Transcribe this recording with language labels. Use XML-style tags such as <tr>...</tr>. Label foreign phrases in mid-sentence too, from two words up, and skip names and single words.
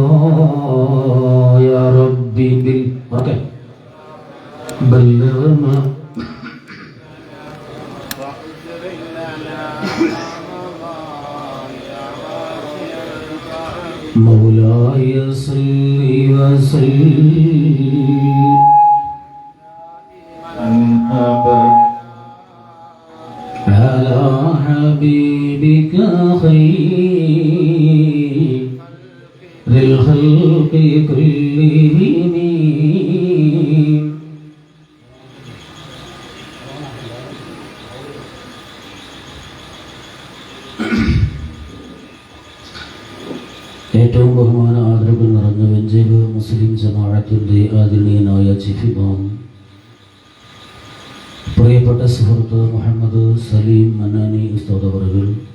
<ar>يا ربي بالبركة بلغ ما مولاي صل وسلم على حبيبك خير الخلق كلهم</ar> <ml>ഏറ്റവും ബഹുമാന ആദരവ് നിറഞ്ഞ വെഞ്ചേവ് മുസ്ലിം ജമാഅത്തിന്റെ ആദരണീയനായ ചീഫ് ഇമാം പ്രിയപ്പെട്ട സുഹൃത്ത് മുഹമ്മദ് സലീം മന്നാനി ഉസ്താദ് അവറുകൾ,</ml>